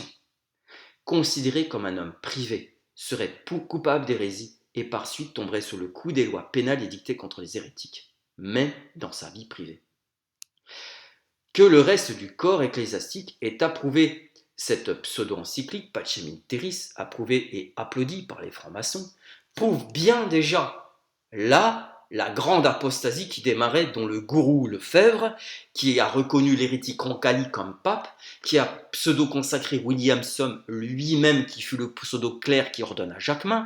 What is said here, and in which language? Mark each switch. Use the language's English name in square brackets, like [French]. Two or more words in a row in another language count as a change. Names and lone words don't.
[French] Considéré comme un homme privé, serait coupable d'hérésie et par suite tomberait sous le coup des lois pénales édictées contre les hérétiques, même dans sa vie privée. Que le reste du corps ecclésiastique ait approuvé cette pseudo-encyclique Pacem in Terris, approuvée et applaudie par les francs-maçons, prouve bien déjà là la grande apostasie qui démarrait, dont le gourou Lefebvre, qui a reconnu l'hérétique Roncalli comme pape, qui a pseudo-consacré Williamson lui-même, qui fut le pseudo-clerc qui ordonne à Jacquemin.